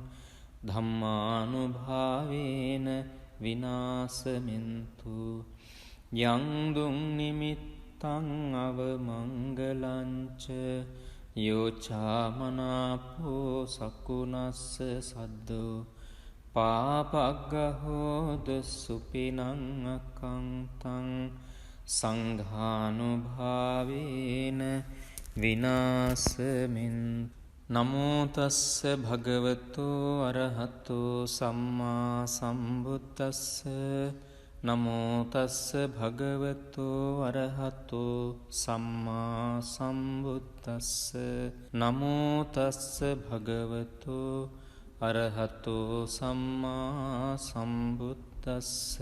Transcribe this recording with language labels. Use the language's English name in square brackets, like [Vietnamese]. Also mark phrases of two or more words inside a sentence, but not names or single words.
[Pali] ධම්මානුභාවේන විනාසමින්තු යං දුං නිමිත්තං අවමංගලංච යෝචාමනාපෝ සකුනස්ස සද්දෝ පාපග්ගහෝද සුපිනං අකංතං සංඝානුභාවේන විනාසමින් නමෝ තස්ස භගවතු අරහතෝ සම්මා සම්බුද්දස්ස නමෝ තස්ස භගවතු අරහතෝ සම්මා සම්බුද්දස්ස නමෝ තස්ස භගවතු අරහතෝ සම්මා සම්බුද්දස්ස